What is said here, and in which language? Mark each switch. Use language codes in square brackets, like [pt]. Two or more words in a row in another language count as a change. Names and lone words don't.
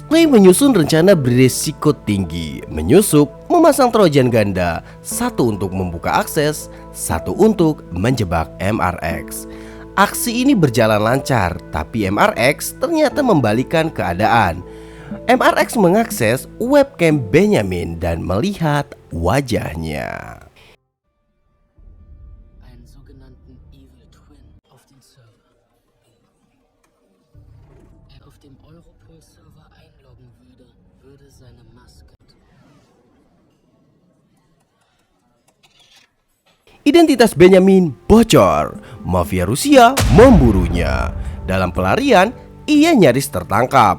[id] Clay menyusun rencana berisiko tinggi, menyusup, memasang trojan ganda, satu untuk membuka akses, satu untuk menjebak MRX. Aksi ini berjalan lancar, tapi MRX ternyata membalikan keadaan. MRX mengakses webcam Benjamin dan melihat wajahnya. [de] Einen sogenannten Evil Twin auf den Server. Er auf dem Europol-Server einloggen würde seine Maske. [id] Identitas Benjamin bocor. Mafia Rusia memburunya. Dalam pelarian, ia nyaris tertangkap.